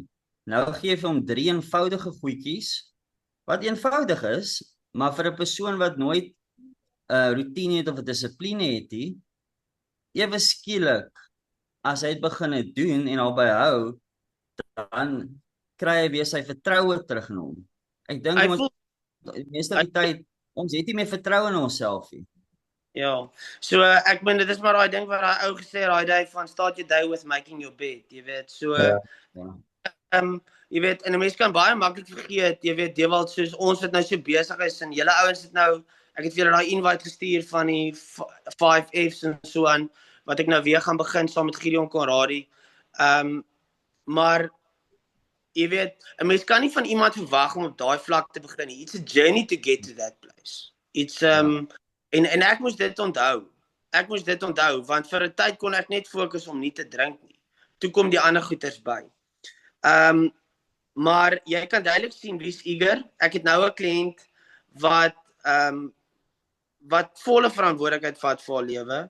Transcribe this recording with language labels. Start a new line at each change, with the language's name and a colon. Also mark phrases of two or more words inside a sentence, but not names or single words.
Afrikaans: Nou gee jy vir hom 3 eenvoudige goedjies, wat eenvoudig is, maar vir 'n persoon wat nooit routine het of 'n dissipline het nie, ewe skielik, as hy dit begin doen en daarby hou, dan kry hy weer sy vertroue terug in hom. Ek dink meeste van die tyd, ons het nie meer vertroue in onsself nie. Ja, so ek bedoel, dit is maar daai ding wat daai ou gesê het, daai day van
English: start your day with making your bed,
Afrikaans: jy weet, so jy weet, en 'n mens kan baie maklik vergeet, jy weet, Dewald, soos ons wat nou so besig is, en julle ouens het nou, ek het vir julle daai invite gestuur van die 5F's en so aan, wat ek nou weer gaan begin saam met Gideon Conradie, maar jy weet, 'n mens kan nie van iemand verwag om op daai vlak te begin nie.
English: It's a journey to get to that place.
Afrikaans: It's en ek moes dit onthou. Want vir 'n tyd kon ek net fokus om nie te drink nie. Toe kom die ander goeters by. Maar jy kan duidelik sien wie's eager. Ek het nou 'n kliënt wat volle verantwoordelikheid vat vir haar lewe.